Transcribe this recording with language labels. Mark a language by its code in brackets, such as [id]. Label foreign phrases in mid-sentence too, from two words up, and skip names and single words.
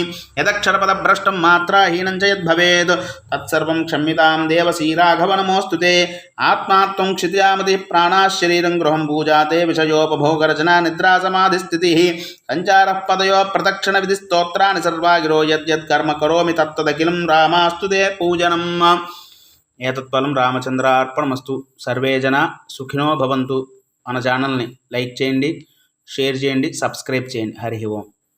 [sa] यदक्षरपदभ्रष्टं मात्राहीनं च यद्भवेत् तत्सर्वं क्षम्यतां देव श्रीराघव नमोऽस्तु ते। आत्मा त्वं क्षित्यामतिः प्राणाः शरीरं गृहं पूजा ते विषयोपभोगरचना निद्रा समाधिस्थितिः सञ्चारः पदयो प्रदक्षिणविधिस्तोत्राणि सर्वा गिरो यद्यत् कर्म करोमि तत्तदखिलं रामास्तु ते पूजनम्। ఏతత్ఫలం రామచంద్రార్పణమస్తు. సర్వే జన సుఖినో భవంతు. [te] మన ఛానల్ని లైక్ చేయండి, షేర్ చేయండి, సబ్స్క్రైబ్ చేయండి. హరి ఓం.